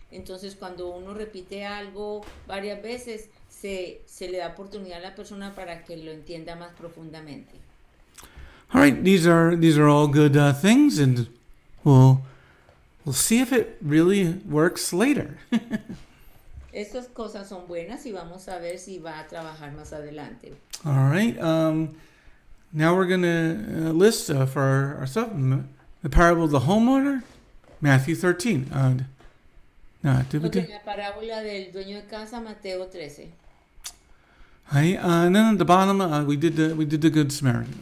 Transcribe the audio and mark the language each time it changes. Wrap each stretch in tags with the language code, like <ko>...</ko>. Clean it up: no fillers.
<es>Entonces, cuando uno repite algo varias veces, se le da oportunidad a la persona para que lo entienda más profundamente.</es> <en>All right, these are all good things, and we'll see if it really works later.</en> <es>Estas cosas son buenas y vamos a ver si va a trabajar más adelante.</es> <en>All right. Now we're going to list for ourselves the parable of the homeowner, Matthew 13.</en> <es>La parábola del dueño de casa, Mateo 13.</es> <en>And then at the bottom, we did the Good Samaritan.</en>